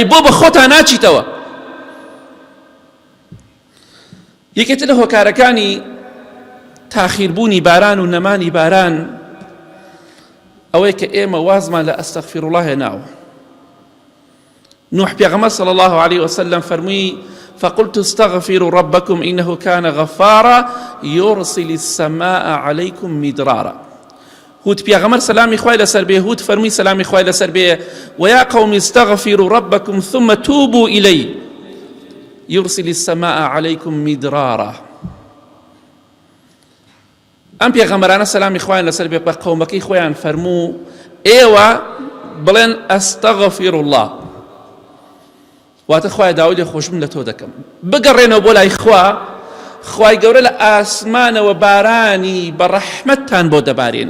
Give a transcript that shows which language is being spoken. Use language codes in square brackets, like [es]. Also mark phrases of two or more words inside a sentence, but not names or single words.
[ckb] ئەی بۆ بە خۆتان ناچیتەوە؟ یەکێتر لە هۆکارەکانی تاخیربوونی باران و نەمانی باران ئەوەی کە ئێمە وازمان لە ئەستەغفیرڵڵاه هێناوە. نوح پێغەمبەر [ar] صلی الله عليه وسلم [ckb] فەرمووی [ar] فقلت استغفروا ربكم إنه كان غفارا يرسل السماء عليكم مدرارا. [ckb] هود پێغەمبەر سەلامی خوای لەسەر بێ هود فەرمووی سەلامی خوای لەسەر بێ [ar] ويا قوم استغفروا ربكم ثم توبوا إليه يرسل السماء عليكم مدرارا. [ckb] ئەم پێغەمبەرانە سەلامی خوایان لەسەر بێ بە قەومەکەی خۆیان فەرموو ئێوە بڵێن [ar] ئەستەغفیر الله، [ckb] واتە خوای داوای لێ خۆشببوون لە تۆ دەکەم، بگەڕێنەوە بۆ لای خوا، خوای گەورە لە ئاسمانەوە بارانی بە ڕەحمەتتان بۆ دەبارێنێ.